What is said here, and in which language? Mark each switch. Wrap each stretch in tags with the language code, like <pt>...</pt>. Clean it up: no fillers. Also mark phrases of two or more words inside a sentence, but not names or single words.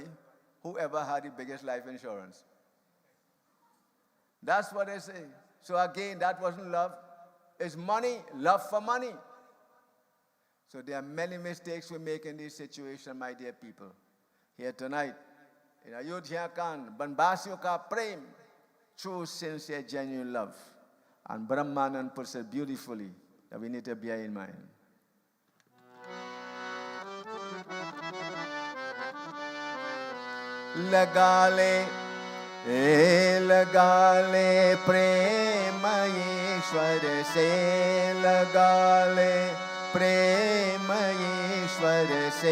<en>Whoever had the biggest life insurance. That's what they say. So again, that wasn't love. It's money, love for money. So there are many mistakes we make in this situation, my dear people. Here tonight, in Ayodhya kan,</en> <hi>बनबास्यो का प्रेम,</hi> <en>true, sincere, genuine love. And Brahmanan puts it beautifully that we need to bear in mind.</en> <hi>लगा ले प्रेम ईश्वर से लगा ले प्रेम ईश्वर से</hi>